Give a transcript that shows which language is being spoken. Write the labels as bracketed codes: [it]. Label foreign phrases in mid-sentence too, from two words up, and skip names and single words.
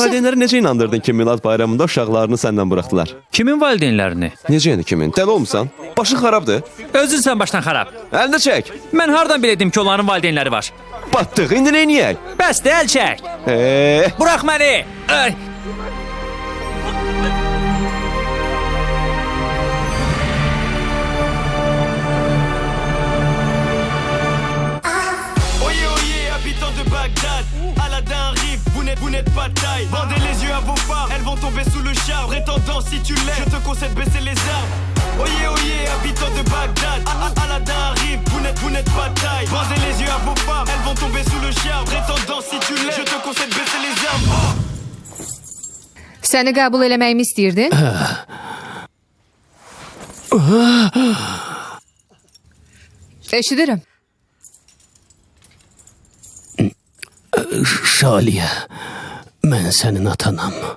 [az] Valideynləri necə inandırdın ki, Milad bayramında uşaqlarını səndən buraxdılar? Kimin valideynlərini? Necə yəni kimin? Dəli olmusan? Başın xarabdır. Özün sən başdan xarab. Əlini çək. Mən hardan bilirdim ki, onların valideynləri var? Batdıq, indi neyniyək? Bəs də əl çək. Burax məni. Ay. [fr] Vous n'êtes pas taille. Bandez les yeux à vos phares, elles vont tomber sous le char. Prétendant si tu l'aimes, je te conseille de baisser les armes. Oyez, habitants de Bagdad, Aladdin arrive, vous n'êtes pas taille. Bandez les yeux à vos phares, elles vont tomber sous le char. Prétendant si tu l'aimes, je te conseille de baisser les armes. [az] Səni qəbul eləməyimi istəyirdin? Eşidirəm. Şaliyə, mən sənin atanam.